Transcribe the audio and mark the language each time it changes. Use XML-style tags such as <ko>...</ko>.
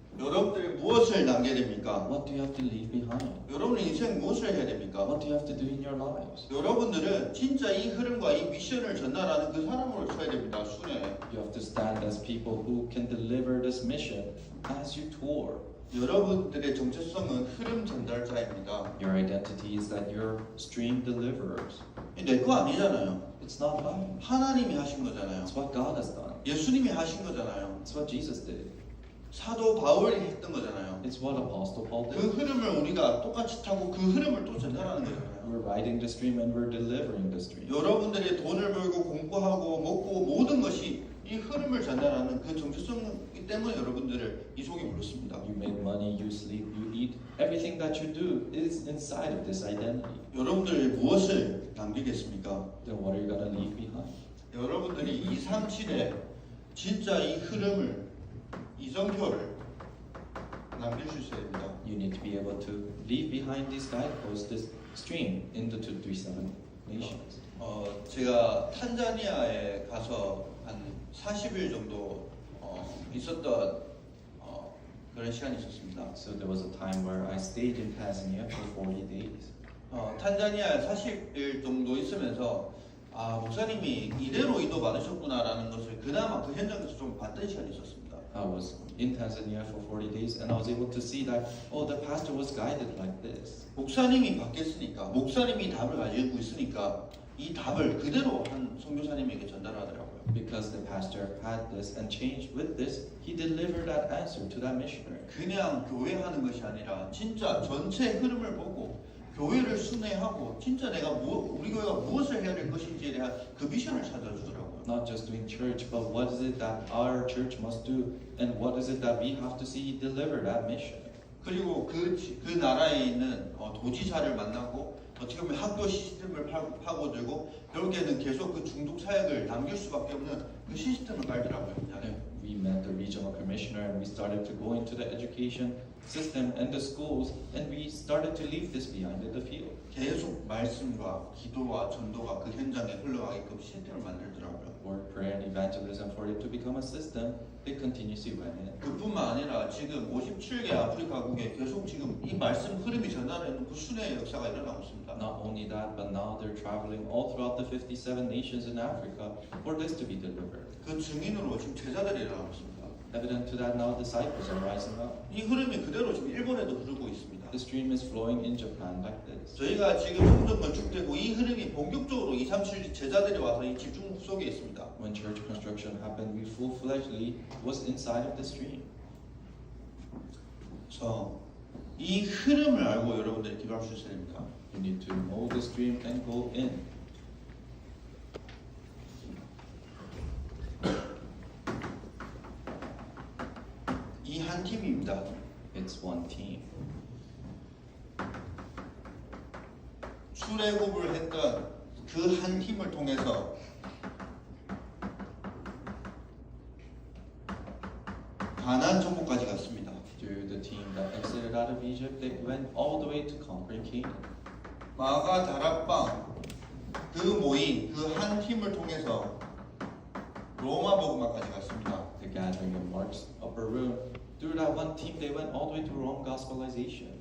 <ko>여러분들이 무엇을 남겨야 됩니까?</ko> <en>What do you have to leave behind?</en> <ko>여러분의 인생 무엇을 해야 됩니까?</ko> <en>What do you have to do in your lives?</en> <ko>여러분들은 진짜 이 흐름과 이 미션을 전달하는 그 사람으로 서야 됩니다. 순회.</ko> <en>You have to stand as people who can deliver this mission as you tour.</en> <ko>여러분들의 정체성은 흐름 전달자입니다.</ko> <en>Your identity is that you're stream deliverers.</en> <ko>내 거 아니잖아요.</ko> <en>It's not mine.</en> <ko>하나님이 하신 거잖아요.</ko> <en>It's what God has done.</en> <ko>예수님이 하신 거잖아요.</ko> <en>It's what Jesus did.</en> <ko>사도 바울이 했던 거잖아요.</ko> <en>It's what Apostle Paul 그 did.</en> <ko>흐름을 우리가 똑같이 타고 그 흐름을 또 전달하는 거잖아요.</ko> <en>We're riding the stream and we're delivering the stream.</en> <ko>여러분들이 돈을 벌고 공부하고 먹고 모든 것이 이 흐름을 전달하는 그 정체성이기 때문에 여러분들을 이 속에 불렀습니다.</ko> <en>You make money, you sleep, you eat. Everything that you do is inside of this identity.</en> <ko>여러분들이 무엇을 남기겠습니까?</ko> <en>Then what are you going to leave behind?</en> <ko>여러분들이 2, 3, 7에 진짜 이 흐름을 이정표를 남길 수 있어야 됩니다.</ko> <en>You need to be able to leave behind these guideposts, this stream into 237 nations.</en> <ko>제가 탄자니아에 가서 한 40일 정도 있었던 그런 시간이 있었습니다.</ko> <en>So there was a time where I stayed in Tanzania for 40 days.</en> <ko>탄자니아에 40일 정도 있으면서 목사님이 이대로 인도 받으셨구나라는 것을 그나마 그 현장에서 좀 봤던 시간이 있었습니다.</ko> <en>I was in Tanzania for 40 days and I was able to see that, oh, the pastor was guided like this.</en> <ko>목사님이 받겠으니까, 목사님이 답을 가지고 있으니까 이 답을 그대로 한 선교사님에게 전달하더라고요.</ko> <en>Because the pastor had this and changed with this, he delivered that answer to that missionary.</en> <ko>그냥 교회하는 것이 아니라 진짜 전체 흐름을 보고 교회를 순회하고 진짜 우리 교회가 무엇을 해야 될 것인지에 대한 그 미션을 찾아주더라고요.</ko> <en>Not just doing church, but what is it that our church must do and what is it that we have to see? He delivered that mission.</en> <ko>그리고 그 나라에 있는 도지사를 만나고 어떻게 보면 학교 시스템을 파고들고 결국에는 계속 그 중독 사역을 남길 수밖에 없는 그 시스템을 깔더라고요.</ko> <en>We met the regional commissioner and we started to go into the education system and the schools and we started to leave this behind in the field.</en> <ko>계속 말씀과 기도와 전도가 그 현장에 흘러가게끔 시스템을 만들더라고요.</ko> <en>Word, prayer, and evangelism for it to become a system, they continuously went in.</en> <ko>그뿐만 아니라 지금 57개 아프리카국에 계속 지금 이 말씀 흐름이 전달하는 그 순회의 역사가 일어나고 있습니다.</ko> <en>Not only that, but now they're traveling all throughout the 57 nations in Africa for this to be delivered.</en> <ko>그 증인으로 지금 제자들이 일어나고 있습니다.</ko> <en>Evident to that, now disciples are rising up.</en> <ko>이 흐름이 그대로 지금 일본에도 흐르고 있습니다.</ko> <en>The stream is flowing in Japan like this.</en> <ko>저희가 지금 성전 건축되고 이 흐름이 본격적으로 237 제자들이 와서 이 집중 속에 있습니다.</ko> <en>When church construction happened, we full-fledgedly was inside of the stream.</en> <ko>이 흐름을 알고 여러분들이 기도할 수 있어야 됩니다.</ko> <en>You need to know the stream and go in.</en> <ko>이 한 팀입니다.</ko> <en>It's one team.</en> <ko>출애굽을 했던 그 한 팀을 통해서 가나안 정복까지 갔습니다.</ko> <en>Through the team that exited out of Egypt, they went all the way to conquering Canaan.</en> <ko>마가 다락방 그 모임 그 한 팀을 통해서 로마 복음화까지 갔습니다.</ko> <en>The gathering of Mark's upper room. Through that one team, they went all the way to Rome gospelization.</en>